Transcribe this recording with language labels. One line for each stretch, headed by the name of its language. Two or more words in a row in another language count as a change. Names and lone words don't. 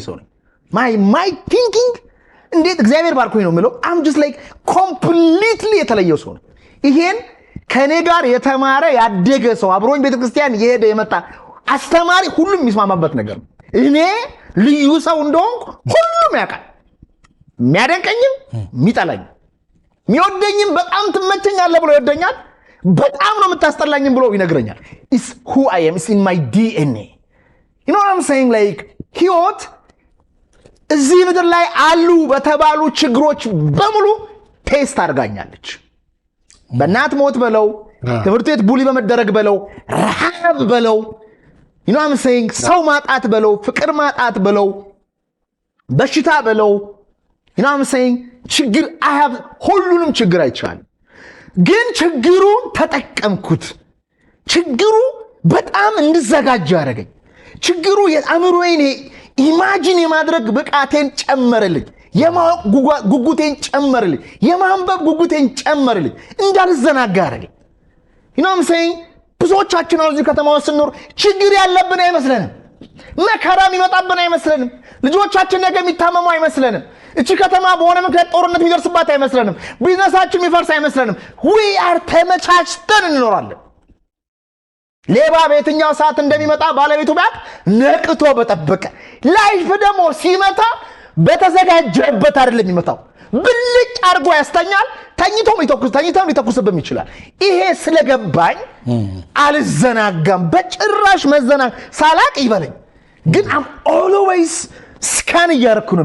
Amharic: ሰው ነኝ።
English: my thinking
Amharic: እንዴት እግዚአብሔር ባርኮኝ ነው የምለው።
English: I'm just like completely
Amharic: የተለየው ሰው ነው። ይሄን ከኔ ጋር የተማረ ያደገ ሰው አብሮኝ ቤተክርስቲያን የሄደ የመጣ አስተማሪ ሁሉም የሚስማማበት ነገር ነው። እኔ ልዩ ሰው እንደሆንኩ ሁሉም ያውቃል። የሚያደንቀኝም የሚጠላኝም፣ የሚወደኝም በጣም ትመቸኛለህ ብሎ ይወደኛል፣ በጣም ነው የምታስጠላኝም ብሎ ይነግረኛል።
English: It's who I am, it's in my DNA. You know what I'm saying? like
Amharic: ህይወት እዚህ ምድር ላይ አሉ በተባሉ ችግሮች በሙሉ ቴስት አድርጋኛለች። በእናት ሞት በለው፣ ትምህርት ቤት ቡሊ በመደረግ በለው፣ ረሃብ በለው፣
English: you know what I'm saying?
Amharic: ሰው ማጣት በለው፣ ፍቅር ማጣት በለው፣ በሽታ በለው፣
English: you know what I'm saying?
Amharic: ችግር ሁሉንም ችግር አይቻልም። ግን ችግሩን ተጠቀምኩት። ችግሩ በጣም እንድዘጋጅ አደረገኝ። ችግሩ የአእምሮዬን ኢማጂን የማድረግ ብቃቴን ጨመረልኝ። የማወቅ ጉጉቴን ጨመረልኝ። የማንበብ ጉጉቴን ጨመረልኝ። እንዳልዘናጋ አደረገኝ።
English: you know what I'm saying?
Amharic: ብዙዎቻችን እዚህ ከተማ ውስጥ ስንኖር ችግር ያለብን አይመስለንም። መከራ የሚመጣብን አይመስለንም። ልጆቻችን ነገ የሚታመሙ አይመስለንም። እቺ ከተማ በሆነ ምክንያት ጦርነት የሚደርስባት አይመስለንም። ቢዝነሳችን የሚፈርስ አይመስለንም።
English: we are
Amharic: ተመቻችተን እንኖራለን። ሌባ በየትኛው ሰዓት እንደሚመጣ ባለቤቱ ቢያቅ ነቅቶ በጠበቀ። ላይፍ ደግሞ ሲመታ በተዘጋጀበት አይደለም የሚመታው። ብልጭ አድርጎ ያስተኛል። ተኝቶም ሊተኩስብም ይችላል። ይሄ ስለገባኝ አልዘናጋም። በጭራሽ መዘናግ ሳላቅ ይበለኝ። ግን
English: I'm always
Amharic: ስካን እያደረኩ ነው